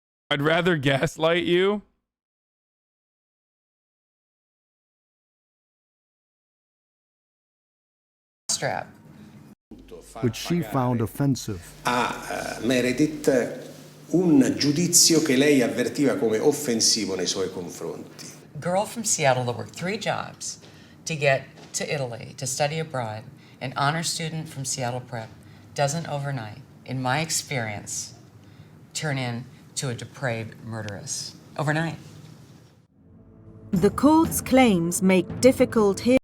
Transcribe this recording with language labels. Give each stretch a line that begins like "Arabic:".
English: I'd rather gaslight you. Strap. Which she found offensive.
Italian: A Meredith un giudizio che lei avvertiva come offensivo nei suoi confronti.
English: Girl from Seattle that worked 3 jobs to get to Italy to study abroad, an honor student from Seattle Prep, doesn't overnight, in my experience, turn into a depraved murderess. Overnight. The court's claims make difficult hearings.